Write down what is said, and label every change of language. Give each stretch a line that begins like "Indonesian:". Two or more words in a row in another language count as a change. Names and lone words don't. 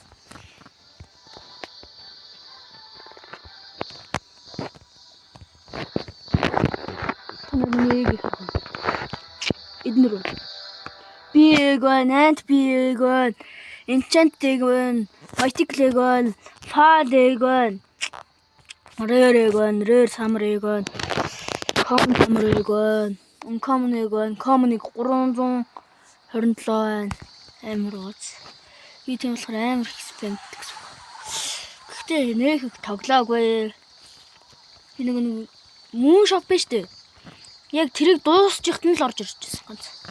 Mongolian: Эднэр. Бигон, ант бигон, enchant бигон,
English: mythic-gon, fall-gon, rare-gon, rare summer-gon, common summer-gon, uncommon-gon,
Mongolian: common-ыг 327 байна. Амар гоц. Би тийм болохоор амар их спэнд гэсэн. Гэхдээ нэг их тоглоогүй. Би нэг мөн шоп биш үү? Яг тэрийг дуусчихт нь л орж ирж байсан ганц.